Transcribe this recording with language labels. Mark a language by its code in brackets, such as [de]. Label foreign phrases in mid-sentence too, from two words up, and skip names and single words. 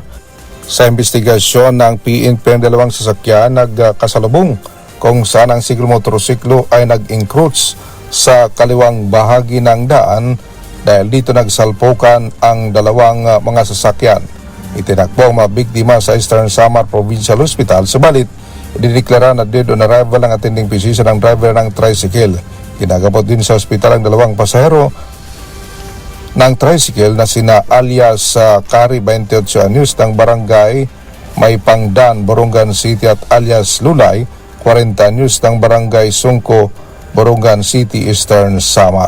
[tl] Sa investigasyon ng PNP, ang dalawang sasakyan nagkasalubong kung saan ang single motorsiklo ay nag-encroach sa kaliwang bahagi ng daan dahil dito nagsalpukan ang dalawang mga sasakyan. Itinakbo ang mga biktima sa Eastern Samar Provincial Hospital, subalit idineklara na [en] dead on arrival [tl] ang [en] attending physician [tl] ng driver ng tricycle. Ginagabot din sa ospital ang dalawang pasahero ng tricycle na sina alias Kari, 28 anyos ng barangay Maypangdan, Borongan City, at alias Lulay, 40 anyos ng barangay Songko, Borongan City, Eastern Samar.